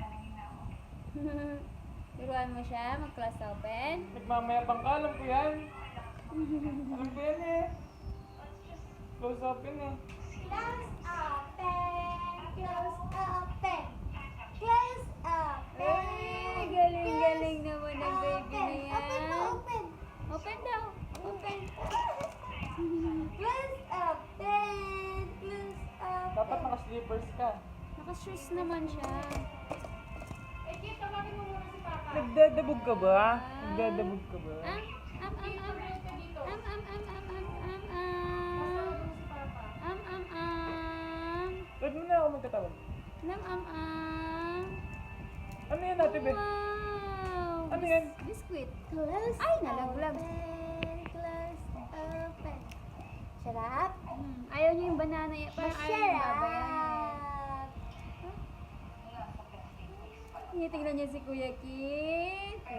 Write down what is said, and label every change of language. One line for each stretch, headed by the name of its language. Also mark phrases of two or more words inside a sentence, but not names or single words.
Filipino: Turuan mo siya mag-
English: class open.
Filipino: Nagmamayabang ka, alam ko yan. Alam ko yan eh.
English: Close open
Filipino: eh.
English: Close open. Close open. Close open.
Filipino: Ay, galing-galing naman ang baby na yan.
English: Open mo, open. Open daw. Open. Close open. Close open.
Filipino: Dapat naka-slippers ka. Naka-shoes naman siya. Nagdadabog ka ba? Nagdadabog ka ba? Am, am, am, am. Am, am, am, am, am, am, am. Am, am, am. Huwag mo na ako magkatawag. Nam, am, am. Ano yan ate Beth? Wow. Ano yan? Biscuit. Close Ay, nalaglag.
English: open. Close open. Sarap?
Filipino: Ayaw niyo yung banana. Parang ayaw yung babayan. Masarap. Tinitingnan niya si Kuya Kit.